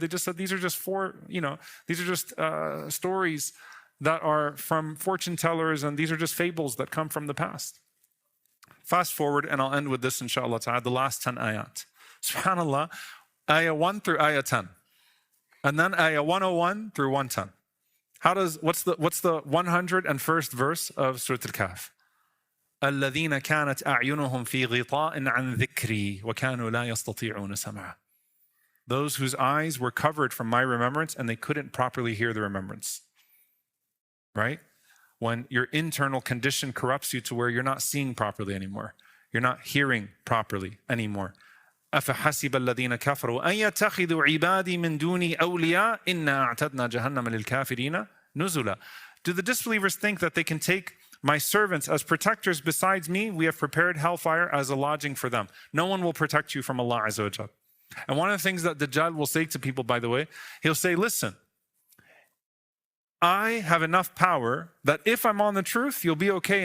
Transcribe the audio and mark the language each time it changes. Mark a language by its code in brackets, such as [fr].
[en] They just said these are just these are just stories that are from fortune tellers, and these are just fables that come from the past. Fast forward, and I'll end with this inshallah ta'ala, the last 10 ayat. SubhanAllah, ayah 1 through ayah 10. And then ayah 101 through 110. What's the 101st verse of Surah Al-Kahf? [ar] الذين كانت أعينهم في غطاء عن ذكري وكانوا لا يستطيعون سمعا. [en] Those whose eyes were covered from my remembrance and they couldn't properly hear the remembrance. Right? When your internal condition corrupts you to where you're not seeing properly anymore. You're not hearing properly anymore. [ar] أفحسب الذين كفروا أن يتخذوا عبادي من دوني أولياء إنا أعتدنا جهنم للكافرين نزلا. [en] Do the disbelievers think that they can take my servants as protectors besides me? We have prepared hellfire as a lodging for them. No one will protect you from Allah Azza wa Jal. And one of the things that Dajjal will say to people, by the way, he'll say, listen, I have enough power that if I'm on the truth, you'll be okay.